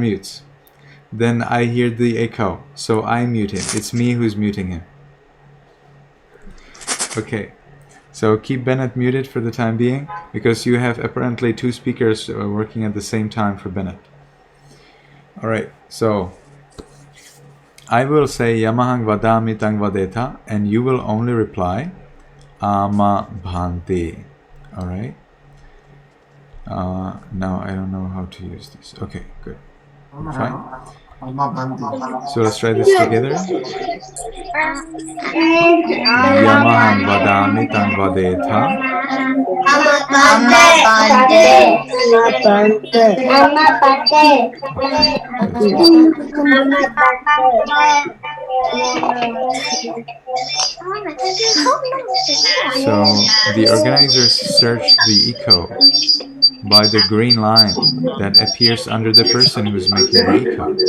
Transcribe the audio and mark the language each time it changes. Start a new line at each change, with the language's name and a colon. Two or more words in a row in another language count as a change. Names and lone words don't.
English: Then he unmutes. then I hear the echo. So I mute him. It's me who's muting him. Okay. So keep Bennett muted for the time being, because you have apparently two speakers working at the same time for Bennett. All right. So I will say
Pali: Yamahang vadami tang vadeta,
English: and you will only reply
Pali: ama bhante.
English: All right. Now I don't know how to use this. Okay, good. Fine. So let's try this together.
Pali: Yamahang vadami tang vadeta.
English: So the organizers search the echo by the green line that appears under the person who's making the echo.